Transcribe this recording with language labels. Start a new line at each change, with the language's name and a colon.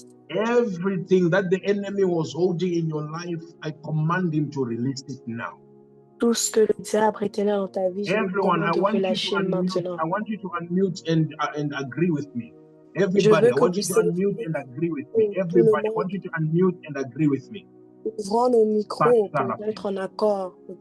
English: Everything that the enemy was holding in your life, I command him to release it now.
French: Tout ce que le diable retenait dans ta vie, je lui commande de relâcher maintenant.
English: I want you to unmute and agree with me. Everybody, I want you to unmute and agree with me. Everybody, I want you to unmute and agree with me.
French: Ouvrons nos micros pour être en accord.